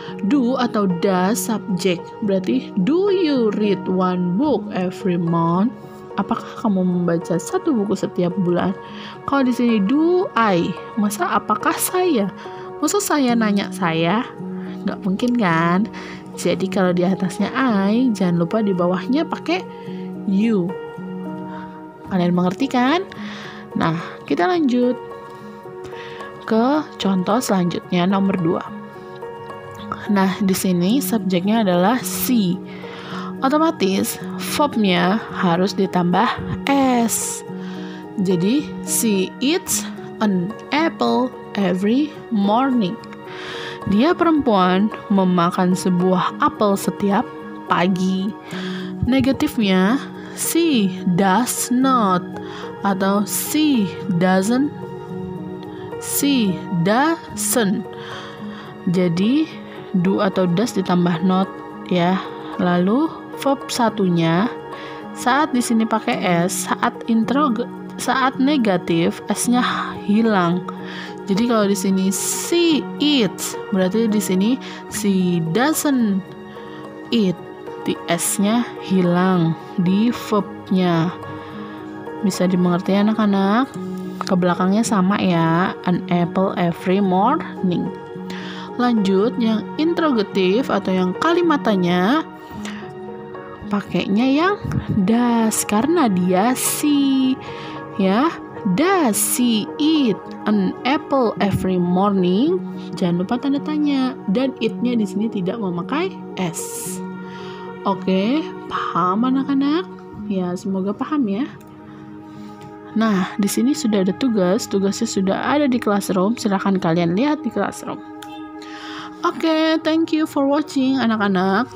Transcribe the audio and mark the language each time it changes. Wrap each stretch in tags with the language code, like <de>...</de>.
<en>Do</en> <id>atau</id> <en>does subject,</en> <id>berarti</id> <en>do you read one book every month?</en> <id>Apakah kamu membaca 1 buku setiap bulan? Kalau di sini do I, masa apakah saya? Masa saya nanya saya? Nggak mungkin kan? Jadi kalau di atasnya I, jangan lupa di bawahnya pakai you. Kalian mengerti kan? Nah, kita lanjut ke contoh selanjutnya nomor 2. Nah, di sini subjeknya adalah she. Otomatis verbnya harus ditambah S. Jadi</id> <en>she eats an apple every morning.</en> <id>Dia perempuan memakan sebuah apel setiap pagi. Negatifnya</id> <en>she does not</en> <id>atau</id> <en>she doesn't. She doesn't.</en> <id>Jadi</id> <en>do</en> <id>atau</id> <en>does</en> <id>ditambah</id> <en>not</en> <id>ya. Lalu verb satunya saat di sini pakai s, saat negatif s-nya hilang. Jadi kalau di sini</id> <en>she eats,</en> <id>berarti di sini</id> <en>she doesn't eat.</en> <id>Di s-nya hilang di verb-nya. Bisa dimengerti anak-anak? Ke belakangnya sama ya,</id> <en>an apple every morning.</en> <id>Lanjut, yang interrogatif atau yang kalimatannya pakainya yang does karena dia si, ya.</id> <en>Does she eat an apple every morning?</en> <id>Jangan lupa tanda tanya, dan it-nya di sini tidak memakai s. Oke, paham anak-anak? Ya, semoga paham ya. Nah, di sini sudah ada tugasnya sudah ada di classroom. Silahkan kalian lihat di classroom. Oke,</id> <en>thank you for watching</en> <id>anak-anak.</id>